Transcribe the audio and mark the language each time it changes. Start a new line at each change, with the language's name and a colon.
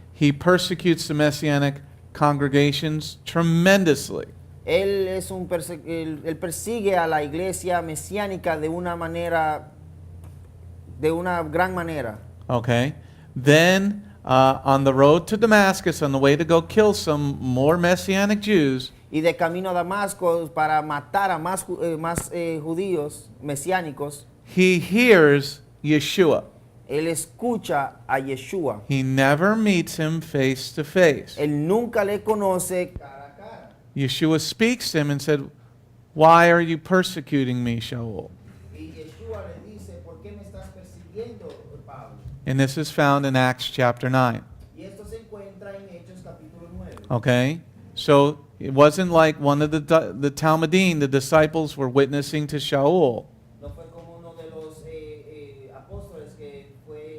English: He persecutes the Messianic congregations tremendously.
Spanish: Él persigue a la iglesia mesiánica de una gran manera.
English: Okay. Then on the road to Damascus, on the way to go kill some more Messianic Jews,
Spanish: Y de camino a Damasco para matar a más judíos mesiánicos,
English: he hears Yeshua.
Spanish: él escucha a Yeshua.
English: He never meets him face to face.
Spanish: Él nunca le conoce cara a cara.
English: Yeshua speaks to him and said, "Why are you persecuting me, Sha'ul?"
Spanish: Y Yeshua le dice, ¿por qué me estás persiguiendo, Pablo?
English: And this is found in Acts chapter 9.
Spanish: Y esto se encuentra en Hechos capítulo 9.
English: Okay? So it wasn't like one of the Talmudim, the disciples were witnessing to Sha'ul.
Spanish: No fue como uno de los apóstoles que fue